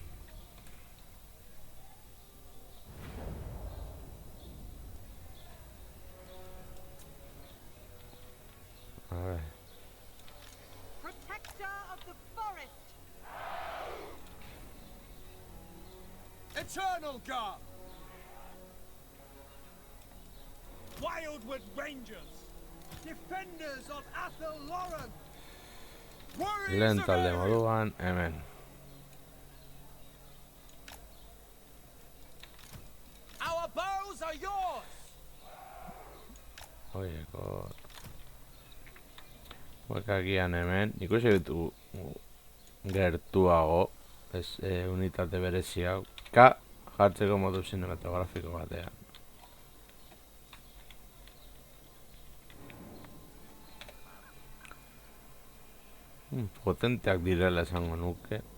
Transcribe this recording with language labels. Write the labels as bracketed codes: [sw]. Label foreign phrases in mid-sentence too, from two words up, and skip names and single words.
[es] A ver. [en] Protector of the forest! Eternal Guard! Wildwood Rangers! Defenders of Athel Loren! [eu] Lehen talde moduan, hemen. [en] Our bows are yours! [eu] Oieko... Huekakian hemen, ikusi ditu gertuago, unitate bereziak, jartzeko modu cinematografiko batean. Potenteak direla esango nuke.